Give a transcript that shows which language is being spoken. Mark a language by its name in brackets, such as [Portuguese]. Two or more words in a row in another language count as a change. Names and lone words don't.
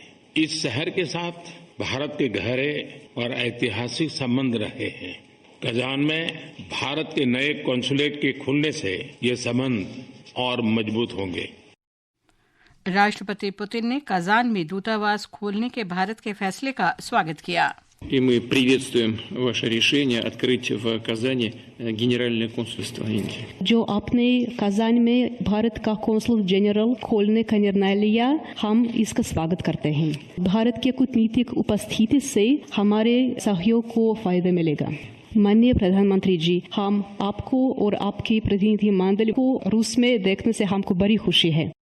[Hindi] इस शहर के साथ भारत के गहरे और ऐतिहासिक संबंध रहे हैं। कजान में भारत के नए कॉन्सुलेट के खुलने से ये संबंध और मजबूत होंगे। राष्ट्रपति पुतिन ने कजान में दूतावास खोलने के भारत के फैसले का स्वागत किया। [Russian] И мы приветствуем ваше решение открыть в Казани Генеральное консульство Индии. [Hindi] जो आपने कजान में भारत का कौंसल जनरल खोलने का निर्णय लिया, हम इसका स्वागत करते हैं। भारत के कूटनीतिक उपस्थिति से हमारे सहयोग को फायदा मिलेगा। माननीय प्रधानमंत्री जी, हम आपको और आपकी प्रतिनिधि मंडल को रूस में देखने से हमको बड़ी खुशी है।